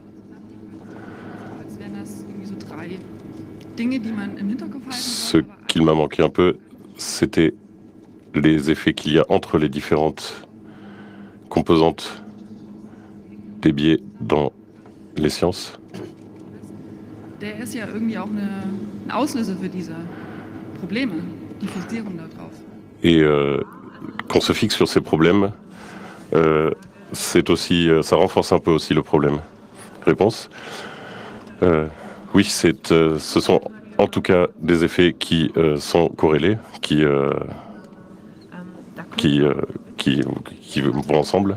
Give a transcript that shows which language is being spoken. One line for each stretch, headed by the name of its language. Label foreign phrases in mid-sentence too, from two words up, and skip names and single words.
French: Ce qu'il m'a manqué un peu, c'était les effets qu'il y a entre les différentes composantes des biais dans les sciences.
German: Der ist ja irgendwie auch ein Auslöser für diese Probleme, die fusieren da drauf.
French: Et qu'on se fixe sur ces problèmes, c'est aussi, ça renforce un peu aussi le problème. Réponse. Oui, ce sont en tout cas des effets qui sont corrélés, qui vont ensemble.